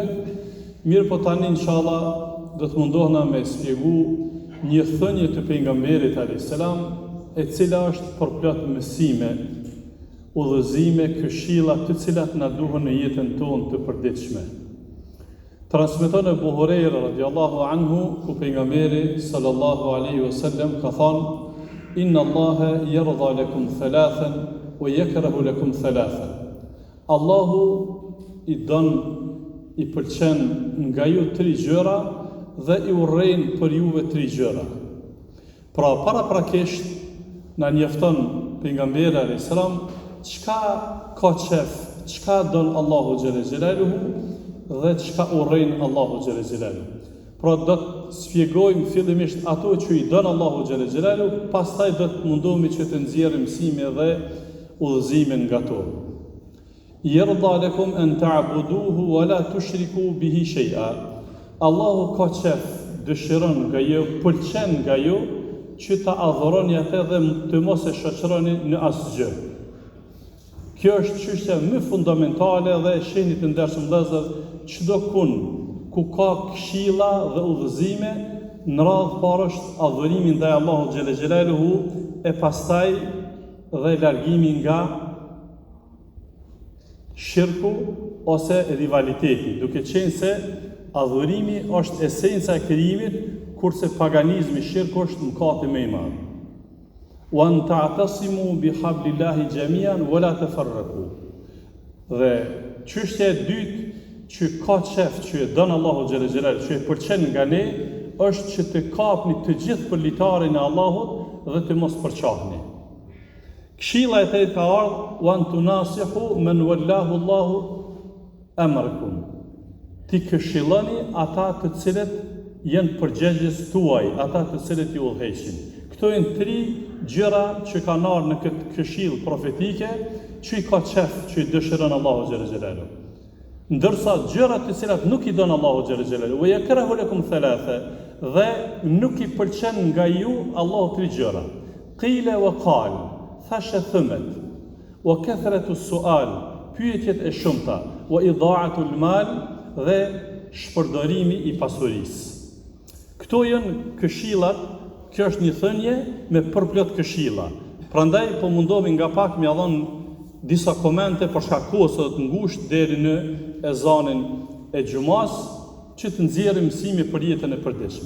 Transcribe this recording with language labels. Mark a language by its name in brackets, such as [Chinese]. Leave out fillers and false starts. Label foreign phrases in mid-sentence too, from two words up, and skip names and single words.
[Albanian] Mirë po tani inshallah do të mundohna me shpjegu një thënie të pejgamberit [Arabic] عليه السلام, [Albanian] e cila është përplot mësime, udhëzime, këshilla të cilat na duhen në jetën tonë të përditshme. Transmeton Abu Huraira [Arabic] رضي الله عنه, [Albanian] ku pejgamberi [Arabic] صلى الله عليه وسلم [Albanian] ka thënë: [Arabic] "إن الله يرضى لكم ثلاثا ويكره لكم ثلاثا." [Albanian] Allahu i don, i pëlqen nga ju 3 gjëra dhe i urrejn për juve 3 gjëra. Pra paraprakisht na njofton pejgamberi [Arabic] عليه السلام [Albanian] çka ka qef, çka don Allahu [Arabic] جل جلاله [Albanian] dhe çka urrejn Allahu [Arabic] جل جلاله. [Albanian] Pra do të shpjegojmë fillimisht ato që i don Allahu [Arabic] جل جلاله, [Albanian] pastaj do të mundohemi që të nxjerrim mësime dhe udhëzime nga to. [Arabic] يرضى لكم أن تعبدوه ولا تشركوا به شيئا. [Albanian] Allahu ka qef, dëshiron nga ju, pëlqen nga ju që ta adhuroni atë dhe të mos e shoqëroni në asgjë. Kjo është çështja më fundamentale dhe e shihni të ndershëm vëllezër, çdo ku ka këshilla dhe udhëzime, në radhë parë është adhurimi ndaj Allahut [Arabic] جل جلاله, [Albanian] e pastaj dhe largimi nga shirku ose rivaliteti, duke qenë se adhurimi është esenca e krijimit, kurse paganizmi, shirku është mëkati më i madh. [Arabic] وأن تعتصموا بحبل الله جميعا ولا تفرقوا. [Albanian] Dhe çështja e dytë që ka qef, që e don Allahu [Arabic] جل جلاله, [Albanian] që e pëlqen nga ne, është që të kapni të gjithë për litarin e Allahut dhe të mos përçahni. Këshilla e tretë ka ardhur: [Arabic] "وأن تناصحوا من ولاه الله أمركم." [Albanian] Ti këshilloni ata të cilët janë përgjegjës tuaj, ata të cilët ju udhëheqin. Këto janë 3 gjëra që kanë ardhur në këtë këshill profetike, që i ka qef, që i dëshiron Allahu [Arabic] جل جلاله. [Albanian] Ndërsa gjërat të cilat nuk i don Allahu [Arabic] جل جلاله, ويكره لكم ثلاثا, [Albanian] dhe nuk i pëlqen nga ju Allahu 3 gjëra. [Arabic] قيل وقال, [Albanian] thashe thëmet, [Arabic] وكثرة السؤال, [Albanian] pyetjet e shumta, [Arabic] وإضاعة المال, [Albanian] dhe shpërdorimi i pasurisë. Këto janë këshillat. Kjo është një thënie me përplot këshilla. Prandaj po mundohemi nga pak m'ia dhon disa komente për shkak kohës së të ngushtë deri në ezanin e xumas, që të nxjerrim mësime për jetën e përditshme.